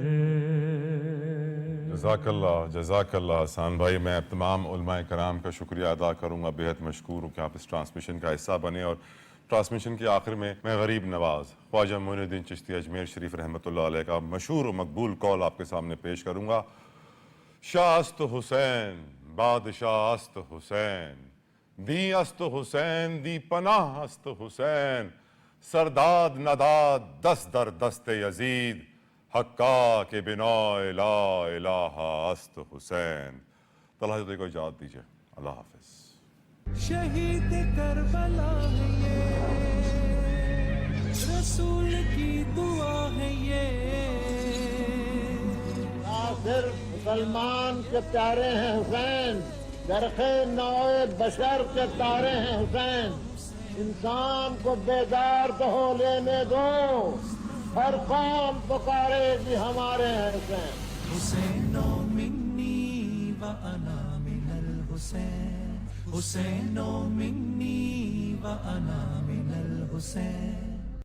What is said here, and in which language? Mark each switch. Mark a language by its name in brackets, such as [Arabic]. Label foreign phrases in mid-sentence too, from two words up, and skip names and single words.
[Arabic] جزاک اللہ [Urdu] حسان بھائی. میں تمام علماء کرام کا شکریہ ادا کروں گا. بہت مشکور ہوں کہ آپ اس ٹرانسمیشن کا حصہ بنے. اور ٹرانسمیشن کے آخر میں غریب نواز خواجہ معین الدین چشتی اجمیر شریف [Arabic] رحمۃ اللہ علیہ [Urdu] کا مشہور و مقبول قول آپ کے سامنے پیش کروں گا. [Persian] شاہ است حسین بادشاہ است حسین دی است حسین دی پناہ است حسین سرداد نداد دست در دست یزید حقا کے بنا لا الہ است حسین. [Urdu] طلحہ جدید کو اجازت دیجیے. اللہ حافظ. شہید کربلا ہے یہ رسول کی دعا ہے یہ صرف مسلمان کے پیارے ہیں حسین درخ نوع بشر کے تارے ہیں حسین انسان کو بیدار تو ہو لینے دو ہر قوم پکارے کہ ہمارے ہیں حسین. [Arabic] حسین منی و انا من الحسین حسین منی و انا من الحسین